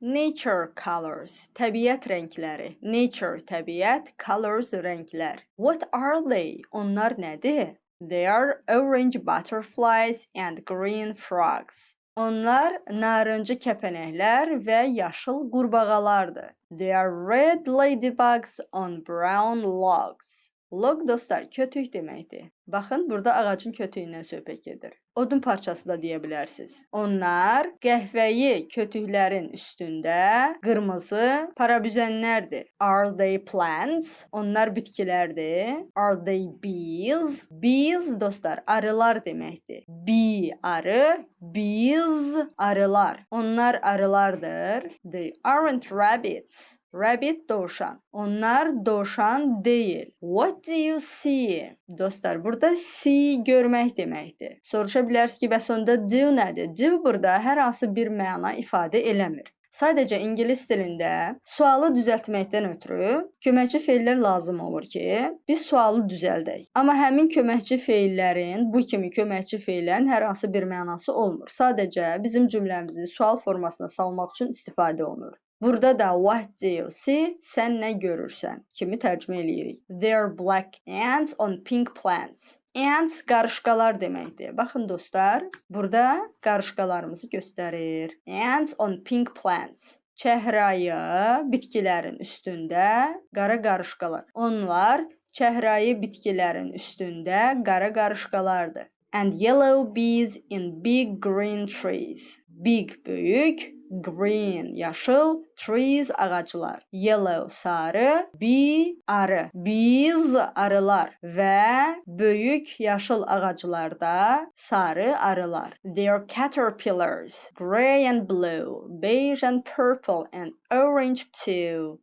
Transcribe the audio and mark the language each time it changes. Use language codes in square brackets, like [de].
[en] Nature colors, [az] təbiət rəngləri. [en] Nature, təbiət, colors, rənglər. What are they? [az] Onlar nədir? [en] They are orange butterflies and green frogs. [az] Onlar narıncı kəpənəklər və yaşıl qurbağalardır. [en] They are red ladybugs on brown logs. [az] Log dostlar, kötük deməkdir. Baxın, burada ağacın kötüyündən söhbət gedir. Odun parçası da deyə bilərsiniz. Onlar qəhvəyi kötüklərin üstündə qırmızı parabüzənlərdir. [en] Are they plants? [az] Onlar bitkilərdir. [en] Are they bees? Bees [az] dostlar, arılar deməkdir. Bee arı, bees arılar. Onlar arılardır. [en] They aren't rabbits. [az] Rabbit dovşan. Onlar dovşan deyil. [en] What do you see? [az] Dostlar, burada see görmək deməkdir. Soruşa bilərsiniz ki, bəs onda do nədir? Do burada hər hansı bir məna ifadə eləmir. Sadəcə ingilis dilində sualı düzəltməkdən ötürü köməkçi feillər lazım olur ki, biz sualı düzəldək. Amma həmin köməkçi feillərin, bu kimi köməkçi feillərin hər hansı bir mənası olmur. Sadəcə bizim cümləmizi sual formasına salmaq üçün istifadə olunur. Burada da [en] what do you see? [az] Sən nə görürsən? Kimi tərcümə eləyirik. [en] There are black ants on pink plants. [az] Ants qarışqalar deməkdir. Baxın dostlar, burada qarışqalarımızı göstərir. [en] Ants on pink plants. [az] Çəhrayı bitkilərin üstündə qara qarışqalar. Onlar çəhrayı bitkilərin üstündə qara qarışqalardır. [en] And yellow bees in big green trees. [az] Big böyük, green yaşıl, trees ağaclar. Yellow sarı, bee arı. Bees arılar və böyük yaşıl ağaclarda sarı arılar. [en] They are caterpillars, gray and blue, beige and purple and orange too.